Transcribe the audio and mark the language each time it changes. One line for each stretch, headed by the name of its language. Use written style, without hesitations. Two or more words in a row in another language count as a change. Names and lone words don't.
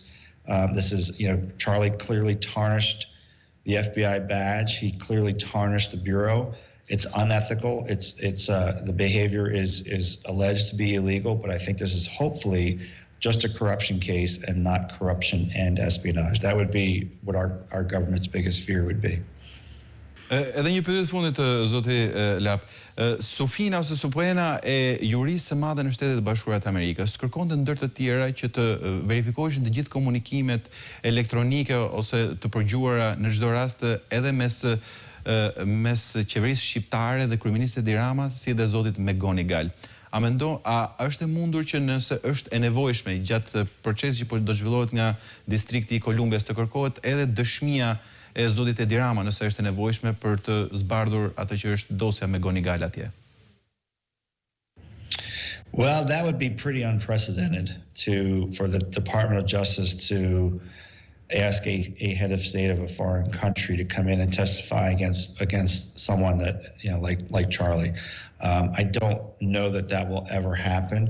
English: This is, Charlie clearly tarnished the FBI badge. He clearly tarnished the Bureau. It's unethical. The behavior is alleged to be illegal, but I think this is hopefully just a corruption case and not corruption and espionage. That would be what our government's biggest fear would be.
Albanian: Edhe një pyetje fundit, zoti Lapp. Sufina ose Suprema e jurisë së madhe në Shtetet e Bashkuara të Amerikës kërkonte ndër të tjera që të verifikoheshin të gjithë komunikimet elektronike ose të përgjuara në çdo rast edhe mes qeverisë shqiptare dhe kryeministit Edi Ramës si dhe zotit Megonigal. A është e mundur që nëse është e nevojshme gjatë procesit që do zhvillohet nga distrikti i Kolumbias të kërkohet edhe dëshmia e zotit Edi Rama nëse është e nevojshme për të zbardhur atë që është dosja me Gonigal atje?
English: Well, that would be pretty unprecedented for the Department of Justice to ask a head of state of a foreign country to come in and testify against someone that, like Charlie. I don't know that will ever happen.